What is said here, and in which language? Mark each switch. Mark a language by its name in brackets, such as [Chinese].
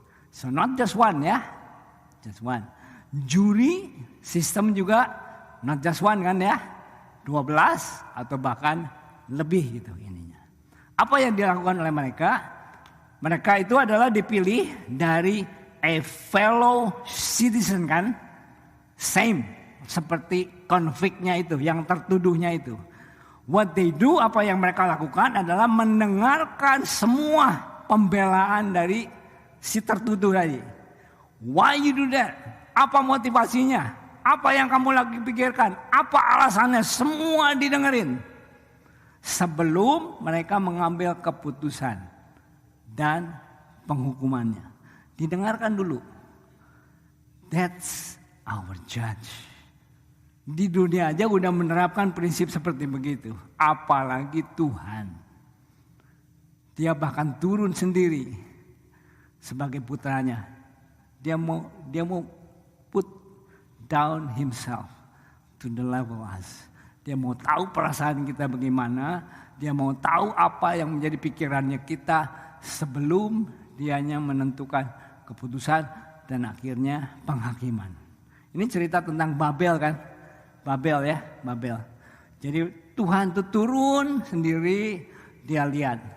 [English] So not just one ya, just one. [Indonesian] Juri sistem juga [English] not just one [Indonesian] kan ya, 12 atau bahkan lebih gitu ininya. Apa yang dilakukan oleh mereka? Mereka itu adalah dipilih dari [English] a fellow citizen [Indonesian] kan, same seperti konfliknya itu, yang tertuduhnya itu. [English] What they do, [Indonesian] apa yang mereka lakukan adalah mendengarkan semua pembelaan dari si tertuduh tadi. [English] Why you do that? [Indonesian] Apa motivasinya? Apa yang kamu lagi pikirkan? Apa alasannya? Semua didengerin. Sebelum mereka mengambil keputusan dan penghukumannya. Didengarkan dulu. [English] That's our judge. [Indonesian] Di dunia aja udah menerapkan prinsip seperti begitu. Apalagi Tuhan. Dia bahkan turun sendiri sebagai putranya. Dia mau [English] put down himself to the level us. [Indonesian] Dia mau tahu perasaan kita bagaimana. Dia mau tahu apa yang menjadi pikirannya kita sebelum dianya menentukan keputusan dan akhirnya penghakiman. Ini cerita tentang Babel kan? Babel. Jadi Tuhan itu turun sendiri, dia lihat.